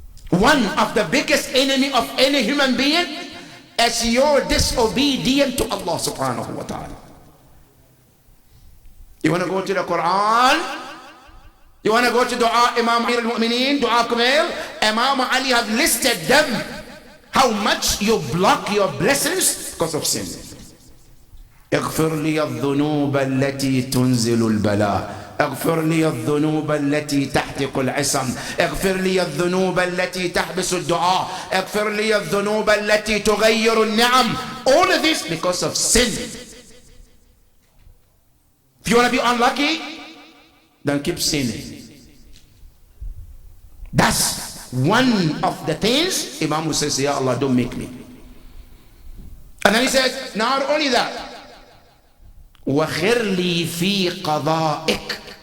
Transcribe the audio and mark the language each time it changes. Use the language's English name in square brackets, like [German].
[English] One of the biggest enemy of any human being is your disobedience to Allah subhanahu wa ta'ala. You want to go to the Quran? You want to go to Dua Imam Amir al-Mu'mineen, Dua Kumail? Imam Ali have listed them. How much you block your blessings because of sin. [Arabic] اغفر لي الذنوب التي تنزل البلاء اغفر لي الذنوب التي تحتق العصم اغفر لي الذنوب التي تحبس الدعاء اغفر لي الذنوب التي تغير النعم. [English] All of this because of sin. If you want to be unlucky, then keep sinning. That's one of the things Imam Hussein says, Ya Allah, don't make me. And then he says, not only that, [Arabic] وَخِرْ لِي فِي قَضَائِكَ.